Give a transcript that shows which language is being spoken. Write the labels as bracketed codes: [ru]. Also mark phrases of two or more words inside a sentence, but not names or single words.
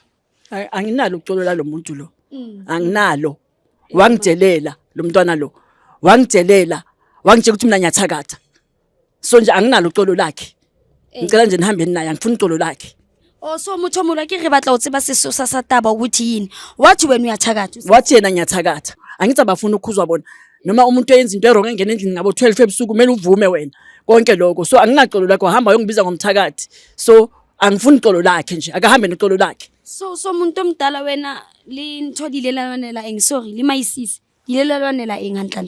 [zu] Anginalo ukuxolola lo muntu lo. Anginalo. Wangitelela lo mntwana lo. Wangitelela wangitshela ukuthi mina ngiyathakatha. So nje anginalo uxolo lakhe. Ngicela nje nihambe naye angifuni uxolo lakhe. [st] So motho mola ke re batla o tseba sesosa sa taba [zu] ukuthi yini wathi wena uyathakatha wathi yena ngiyathakatha angithi abafuna ukukhuzwa bona noma umuntu oyenza into errong engene endlini ngabo 12 ebusuku kumele uvume wena konke lokho so anginaqolo lakho hamba uyongibiza ngomthakathi so angifuni uxolo lakhe nje akahambe noxolo lakhe so umuntu omdala wena lintholile lelwanela sorry limayisisi yilelwanela enganhlanhla